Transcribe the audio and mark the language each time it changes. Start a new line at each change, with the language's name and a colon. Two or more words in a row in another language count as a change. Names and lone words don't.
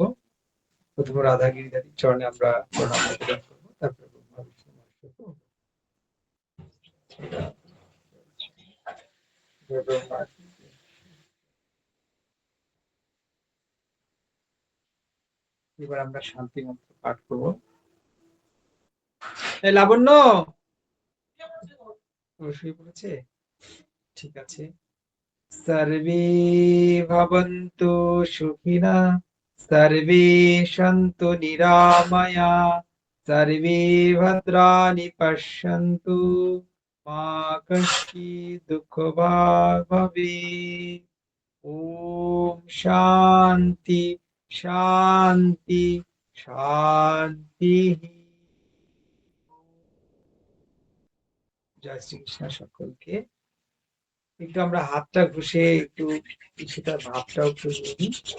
Bangla: প্রথমে রাধা গিরিধারীর চরণে আমরা প্রণাম নিবেদন করবো, তারপরে ব্রহ্মা বিষ্ণু মহেশ্বরকে এবার আমরা শান্তি মন্ত্র পাঠ করব। লাবণ্য শুয়ে পড়েছে, ঠিক আছে।
Sanskrit: সর্বে ভবন্তু সুখিনা, সর্বে সন্তু নিরাময়া, সর্বে ভদ্রাণি পশ্যন্তু, মা কশ্চিৎ দুঃখভাগ্ ভবেৎ। ওম শান্তি শান্তি শান্তি।
Bangla: জয় শ্রীকৃষ্ণ সকলকে। একটু আমরা হাতটা ঘষে একটু কিছুটা ভাবটাও একটু নিই।